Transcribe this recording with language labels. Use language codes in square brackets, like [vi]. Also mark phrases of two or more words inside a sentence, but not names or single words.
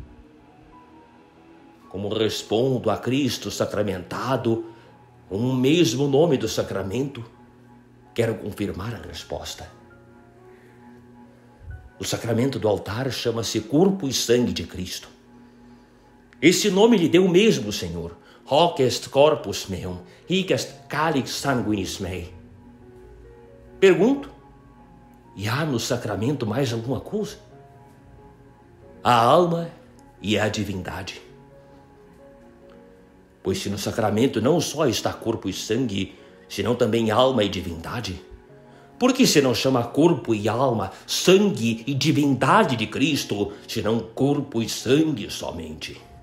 [pt] Como respondo a Cristo sacramentado, um mesmo nome do sacramento, quero confirmar a resposta. O sacramento do altar chama-se corpo e sangue de Cristo. Esse nome lhe deu mesmo o Senhor. [la] Hoc est corpus meum, hic est calix sanguinis mei. [pt] Pergunto, e há no sacramento mais alguma coisa? A alma e a divindade. Pois se no sacramento não só está corpo e sangue, senão também alma e divindade, por que se não chama corpo e alma, sangue e divindade de Cristo, senão corpo e sangue somente?